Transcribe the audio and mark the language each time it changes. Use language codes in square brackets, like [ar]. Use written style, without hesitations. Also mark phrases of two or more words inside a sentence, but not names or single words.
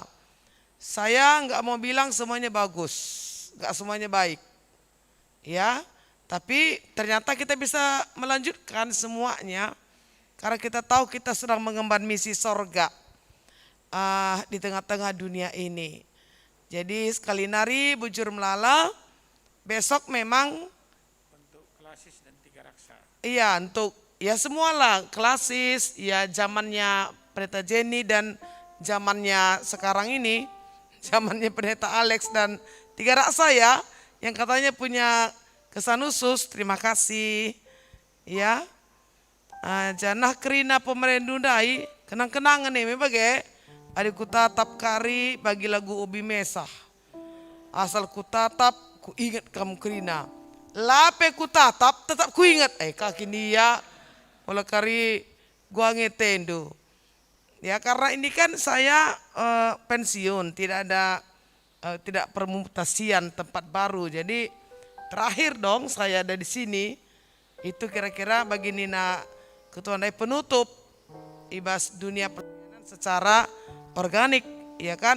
[id] Saya nggak mau bilang semuanya bagus, nggak semuanya baik, ya. Tapi ternyata kita bisa melanjutkan semuanya karena kita tahu kita sedang mengemban misi sorga di tengah-tengah dunia ini. [btx] Jadi sekali nari bujur melala, [id] besok memang Bentuk klasis dan tiga raksa. iya untuk ya semualah klasis, ya zamannya Pendeta Jenny dan zamannya sekarang ini, zamannya Pendeta Alex dan tiga raksa ya, yang katanya punya kesan khusus. Terima kasih ya. [btx] Janah kerina pemerendundai kenang-kenangan nih bagai adikku tatap kari bagi lagu ubi mesah. Asal ku tatap ku ingat kamu kerina. Lape ku tatap tetap ku ingat. Kaki dia oleh kari gua ngetendo. [id] Ya karena ini kan saya pensiun, tidak ada tidak permutasian tempat baru. Jadi terakhir dong saya ada di sini. Itu kira-kira bagi Nina Ketua Ndai penutup [btx] ibas dunia [id] pelayanan secara organik, ya kan?